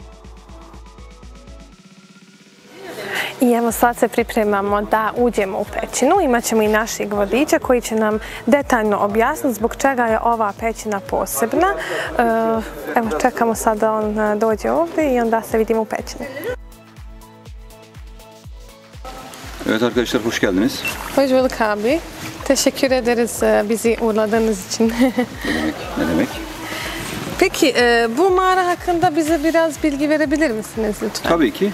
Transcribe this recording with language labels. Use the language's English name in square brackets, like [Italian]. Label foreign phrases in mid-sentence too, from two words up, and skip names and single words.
[Bosnian] I evo sad se pripremamo da uđemo u pećinu. Imaćemo i našeg vodiča koji će nam detaljno objasniti zbog čega je ova pećina posebna. Evo čekamo sad da on dođe ovdje i onda se vidimo u pećini. [Turkish] Evet arkadaşlar, hoş geldiniz. Hoş bulduk abi. Teşekkür ederiz bizi uğurladığınız için. Ne demek? Peki bu mağara hakkında bize biraz bilgi verebilir misiniz lütfen? Tabii ki.